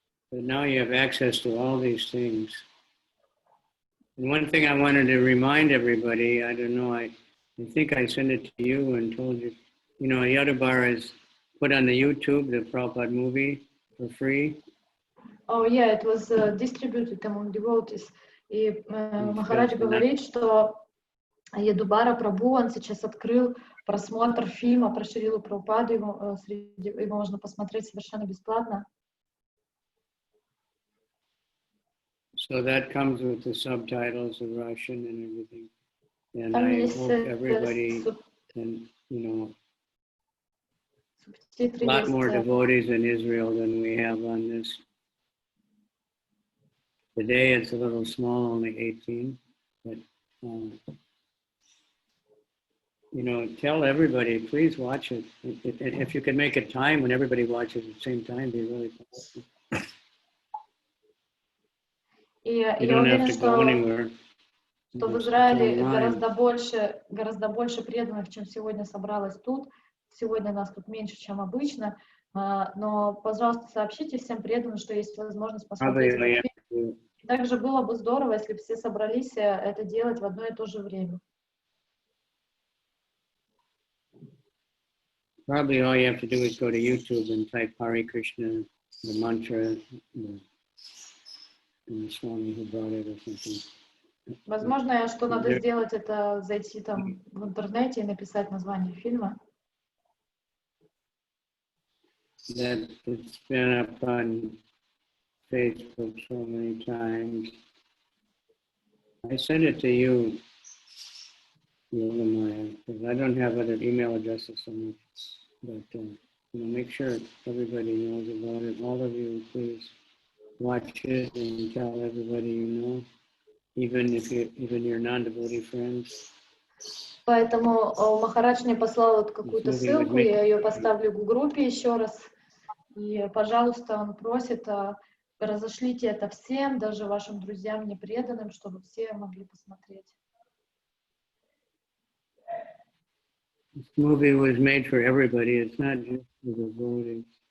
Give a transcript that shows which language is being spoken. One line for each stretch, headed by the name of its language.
English: But now you have access to all these things. And one thing I wanted to remind everybody, I don't know, I think I sent it to you and told you, you know, Yadabar is put on the YouTube, the Prabhupada movie, for free. Oh yeah, it was distributed among devotees.
Russian: И Махарадж говорит, что Ядубара Прабху, он сейчас открыл просмотр фильма про Шрилу Прабхупаду, его можно посмотреть совершенно бесплатно.
English: So that comes with the subtitles in Russian and everything. And I hope everybody can, you know, a lot more devotees in Israel than we have on this. Today it's a little small, only 18, but, you know, tell everybody, please watch it. If you can make a time when everybody watches at the same time, it'd be really cool. You don't have to go anywhere.
Russian: Что в Израиле гораздо больше преданных, чем сегодня собралось тут. Сегодня нас тут меньше, чем обычно. Но, пожалуйста, сообщите всем преданным, что есть возможность посмотреть этот фильм. И также было бы здорово, если бы все собрались это делать в одно и то же время.
English: Probably all you have to do is go to YouTube and type Hare Krishna, the mantra, and the Swami who brought it or something.
Russian: Возможно, что надо сделать, это зайти там в интернете и написать название фильма.
English: That it's been up on Facebook so many times. I sent it to you, because I don't have other email addresses so much. But you know, make sure everybody knows about it. All of you, please watch it and tell everybody you know, even your non-devotee friends.
Russian: Поэтому Махарадж мне послал вот какую-то ссылку, я ее поставлю в группе еще раз. И, пожалуйста, он просит, разошлите это всем, даже вашим друзьям непреданным, чтобы все могли посмотреть.
English: This movie was made for everybody. It's not just for the devotees.